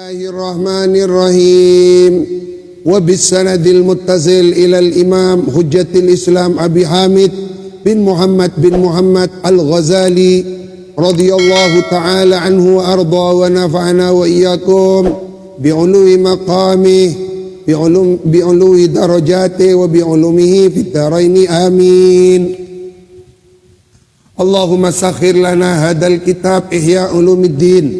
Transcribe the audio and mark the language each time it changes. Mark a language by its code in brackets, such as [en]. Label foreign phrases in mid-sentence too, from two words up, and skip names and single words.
[ar] بسم الله الرحمن الرحيم. وبسند المتصل إلى الإمام حجة الإسلام أبي حامد بن محمد الغزالي رضي الله تعالى عنه وأرضى ونفعنا وإياكم بعلو مقامه بعلو درجاته وبعلومه في الدارين آمين. اللهم سخر لنا هذا الكتاب إحياء علوم الدين.